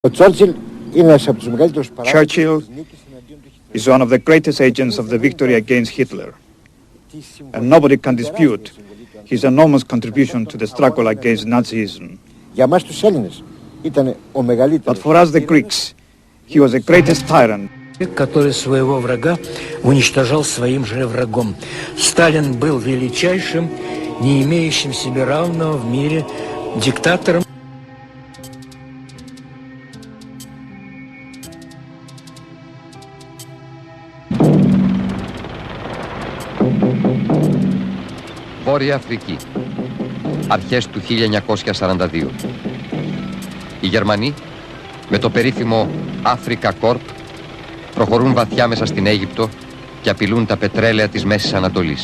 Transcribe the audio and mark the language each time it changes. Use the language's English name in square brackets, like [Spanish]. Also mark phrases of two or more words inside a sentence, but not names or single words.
[English] Churchill is one of the greatest agents of the victory against Hitler, and nobody can dispute his enormous contribution to the struggle against Nazism. But for us the Greeks, he was the greatest tyrant. [Russian] Который своего врага уничтожал своим же врагом. Сталин был величайшим, не имеющим себе равного в мире диктатором. [Greek] Βόρεια Αφρική, αρχές του 1942. Οι Γερμανοί, με το περίφημο Africa Corps, προχωρούν βαθιά μέσα στην Αίγυπτο και απειλούν τα πετρέλαια της Μέσης Ανατολής.